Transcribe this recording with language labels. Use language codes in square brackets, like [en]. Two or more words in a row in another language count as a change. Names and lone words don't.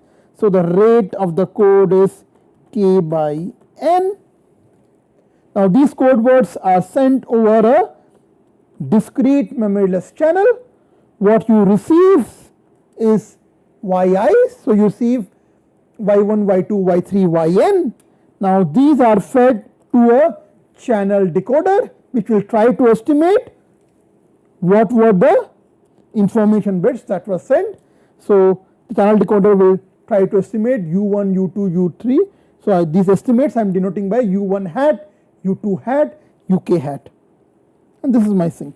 [en] So the rate of the code is k by n. Now these code words are sent over a discrete memoryless channel. What you receive is yi, so you receive y1, y2, y3, yn. Now these are fed to a channel decoder which will try to estimate what were the information bits that were sent. So the channel decoder will try to estimate u1, u2, u3. So these estimates I am denoting by u1 hat, u2 hat, uk hat, and this is my sink.